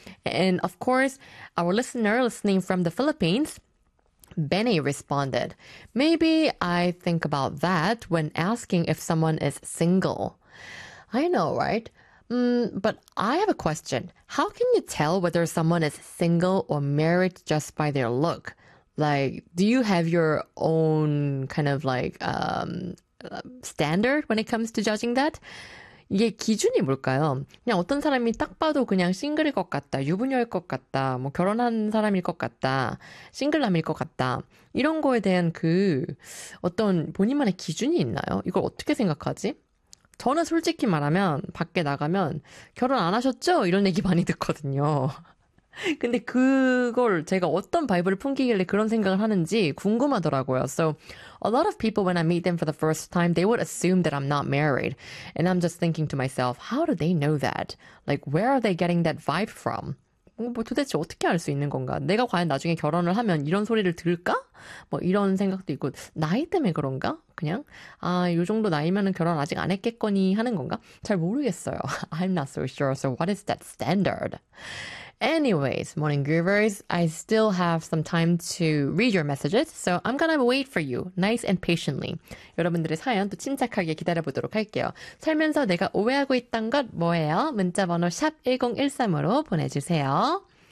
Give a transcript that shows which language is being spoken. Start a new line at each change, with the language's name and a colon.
English: And of course, our listener listening from the Philippines, Benny responded, "Maybe I think about that when asking if someone is single." I know, right? But I have a question. How can you tell whether someone is single or married just by their look? Like, do you have your own kind of like standard when it comes to judging that?
Korean: 이게 기준이 뭘까요? 그냥 어떤 사람이 딱 봐도 그냥 싱글일 것 같다, 유부녀일 것 같다, 뭐 결혼한 사람일 것 같다, 싱글남일 것 같다. 이런 거에 대한 그 어떤 본인만의 기준이 있나요? 이걸 어떻게 생각하지? 저는 솔직히 말하면, 밖에 나가면, 결혼 안 하셨죠? 이런 얘기 많이 듣거든요. 근데 그걸 제가 어떤 바이브를 풍기길래 그런 생각을 하는지 궁금하더라고요.
English: So, a lot of people, when I meet them for the first time, they would assume that I'm not married. And I'm just thinking to myself, how do they know that? Like, where are they getting that vibe from?
Korean: 뭐 도대체 어떻게 알수 있는 건가? 내가 과연 나중에 결혼을 하면 이런 소리를 들을까? 뭐 이런 생각도 있고, 나이 때문에 그런가? 그냥? 아, 요 정도 나이면은 결혼 아직 안 했겠거니 하는 건가? 잘 모르겠어요.
English: I'm not so sure. So what is that standard? Anyways, morning groovers, I still have some time to read your messages, so I'm gonna wait for you, nice and patiently.
Korean: 여러분들의 사연 또 침착하게 기다려보도록 할게요. 살면서 내가 오해하고 있던 것 뭐예요? 문자번호 샵1013으로 보내주세요.